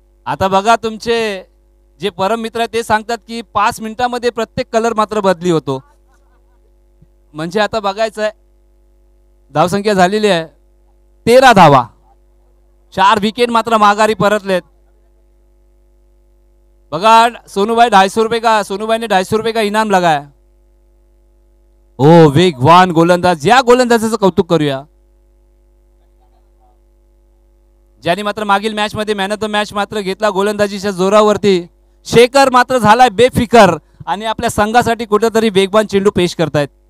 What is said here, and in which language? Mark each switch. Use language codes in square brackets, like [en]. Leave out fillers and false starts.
[mr] आता बघा तुमचे जे परम मित्र आहेत ते सांगतात की 5 मिनिटांमध्ये प्रत्येक कलर मात्र बदली होतो. म्हणजे आता बघायचं आहे. धावसंख्या झालेली आहे 13 धावा. 4 विकेट मात्र माघारी परतलेत. [hi] बघा सोनूभाई 250 रुपये का सोनूभाई ने 250 रुपये का इनाम लगाया. [mr] ओ वेगवान गोलंदाज. या गोलंदाजाचं कौतुक करूया ज्यांनी मात्र मागील मॅच मध्ये मॅन ऑफ द मॅच मात्र घेतला गोलंदाजीच्या जोरावरती. शेखर मात्र झालाय बेफिकर आणि आपल्या संघासाठी कुठेतरी वेगवान चेंडू पेश करतायत.